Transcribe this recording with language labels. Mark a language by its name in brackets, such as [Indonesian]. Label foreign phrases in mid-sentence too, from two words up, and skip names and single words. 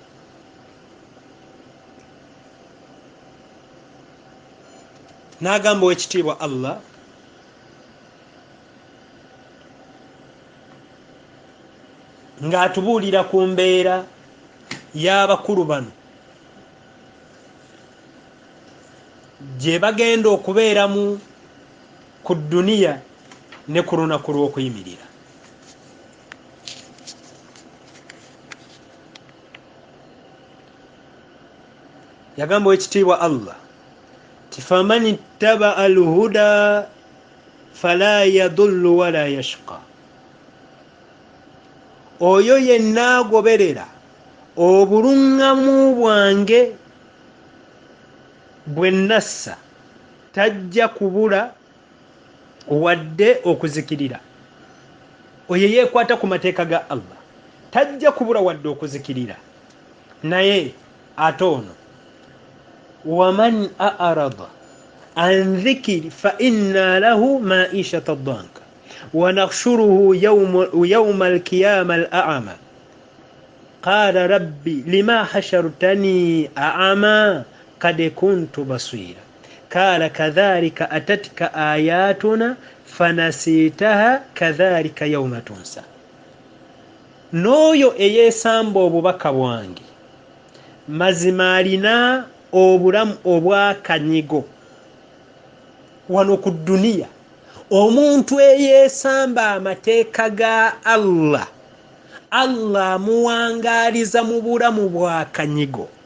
[Ganda] N'agamba Oweekitiibwa Allah, ng'atubuulira ku mbeera y'abakulu bano gye bagenda okubeeramu ku dduniya ne ku lunaku lw'okuyimirira. Yagamba Oweekitiibwa Allah [Arabic] فمن اتبع الهدى فلا يضل ولا يشقى. [Ganda] Oyo yenna agoberera obuluŋŋamu bwange bwe nassa tajja kubula wadde okuzikirira. oyo yeekwata ku mateeka ga Allah tajja kubula wadde okuzikirira naye ate ono [Arabic] ومن أعرض عن ذكري فإن له معيشة ضنكا ونحشره يوم القيامة أعمى قال رب لم حشرتني أعمى وقد كنت بصيرا قال كذلك أتتك آياتنا فنسيتها وكذلك اليوم تنسى. [Ganda] N'oyo eyeesamba obubaka bwange mazima alina obulamu obwakanyigo wano ku dduniya. Omuntu eyeesamba amateeka ga Allah, Allah amuwangaaliza mu bulamu bwakanyigo.